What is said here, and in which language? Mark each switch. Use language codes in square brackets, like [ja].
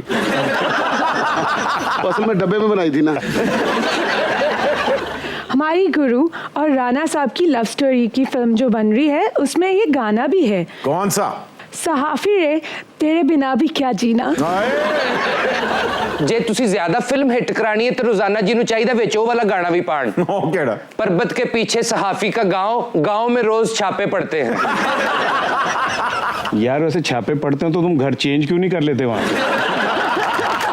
[hi] असल में डब्बे में बनाई थी ना। हमारी गुरु और राणा साहब की लव स्टोरी की फिल्म जो बन रही है उसमें ये गाना भी है। कौन सा? सहाफी रे तेरे बिना भी क्या जीना। [pa] ਜੇ ਤੁਸੀਂ ਜ਼ਿਆਦਾ ਫਿਲਮ ਹਿੱਟ ਕਰਾਣੀ ਹੈ ਤੇ ਰੋਜ਼ਾਨਾ ਜੀ ਨੂੰ ਚਾਹੀਦਾ ਵਿੱਚ ਉਹ ਵਾਲਾ गाना भी पान। ਉਹ ਕਿਹੜਾ? [hi] पर्वत के पीछे सहाफी का गांव में रोज छापे पड़ते हैं। यार वैसे छापे पड़ते हैं तो तुम घर चेंज क्यों नहीं कर लेते वहां से?